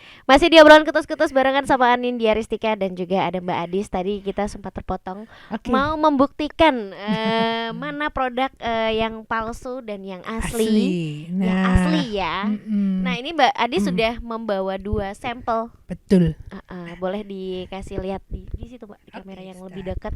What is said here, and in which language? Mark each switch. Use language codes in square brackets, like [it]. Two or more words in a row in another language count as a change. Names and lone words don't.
[id] Masih di obrolan kutus-kutus barengan sama Anindya Ristika dan juga ada Mbak Adis. Tadi kita sempat terpotong Oke. mau membuktikan mana produk yang palsu dan yang asli. Yang asli ya. Nah, ini Mbak Adis sudah membawa 2 sampel. Betul. Boleh dikasih lihat di situ Mbak, di kamera yang lebih dekat.